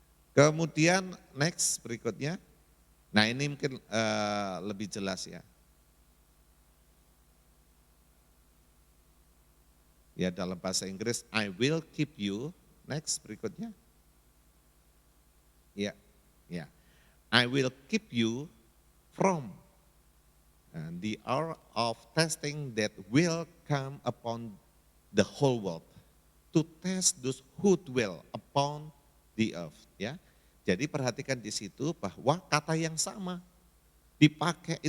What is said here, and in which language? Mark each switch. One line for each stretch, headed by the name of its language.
Indonesian: Kemudian next berikutnya, nah ini mungkin lebih jelas ya. Ya dalam bahasa Inggris,
English: I will keep you,
Indonesian: next berikutnya.
English: Ya, I will keep you from the hour of testing that will come upon the whole world, to test those who dwell upon the earth.
Indonesian: Ya, jadi perhatikan di situ bahwa kata yang sama dipakai.